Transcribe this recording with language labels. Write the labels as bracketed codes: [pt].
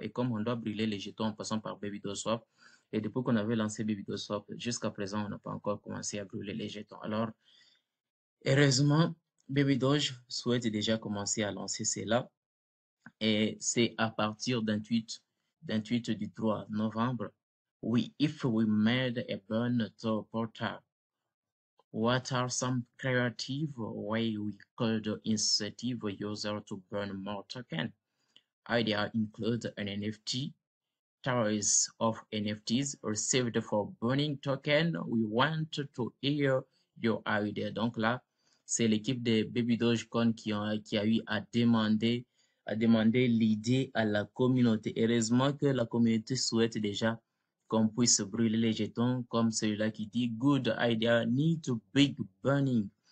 [fr] Et comme on doit brûler les jetons en passant par Baby Doge Swap, et depuis qu'on avait lancé Baby Doge Swap, jusqu'à présent, on n'a pas encore commencé à brûler les jetons. Alors, heureusement, Baby Doge souhaite déjà commencer à lancer cela et c'est à partir d'un tweet du 3 novembre. [en] If we made a burn to portal, what are some creative ways we could incentive user to burn more token? Idea include an NFT, tires of NFTs received for burning token. We want to hear your idea. [fr] Donc là, c'est l'équipe de Baby Dogecoin qui a eu à demander l'idée à la communauté. Heureusement que la communauté souhaite déjà qu'on puisse brûler les jetons comme celui-là qui dit [en] Good idea, need to big burning.